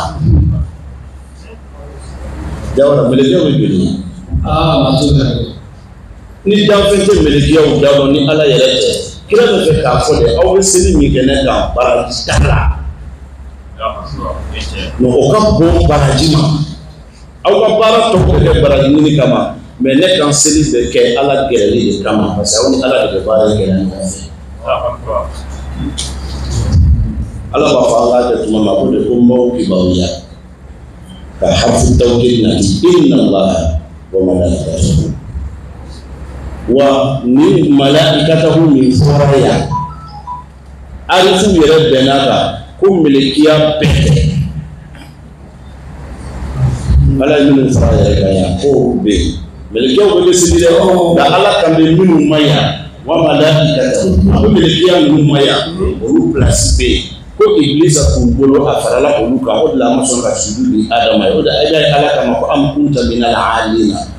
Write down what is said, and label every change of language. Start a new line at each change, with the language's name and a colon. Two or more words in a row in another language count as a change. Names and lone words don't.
Bambara: 10 jawara mɛlɛkɛw bɛ joli ni danfɛn tɛ mɛlɛkɛw da dɔn ni ala yɛrɛ tɛ kira bɛ fɛ k'a fɔ de aw bɛ seli min kɛ ne kan baraji t'a la o ka bon baraji ma aw ka baara tɔ bɛ kɛ baraji ɲini kama mais ne kan seli bɛ kɛ ala gɛrɛli de kama
French: parce que
Bambara: aw ni ala de bɛ baara kɛ ɲɔgɔn fɛ ala b'a fɔ ala kɛ tuma ma ko de ko maaw kibaruya ka hafu tawkil na
Arabic: إن الله وملائكته
Bambara: wa ni malaikatahu min fɔra yan alifu yɛrɛ bɛnna kan ko melekiya bɛɛ ala ye minnu fara yɛrɛ kan yan ko bɛ yen melekiyaw bɛ kɛ seli dɛ nka ala kan bɛ minnu ma yan
Arabic: وملائكته
Bambara: a bɛ melekiya minnu ma yan olu place bɛ yen ko iblisa k'u bolo a farala olu kan o de la an ma sɔn ka sujudu di adama ye o de ye ala kama ko
Arabic: أم كنت من العالين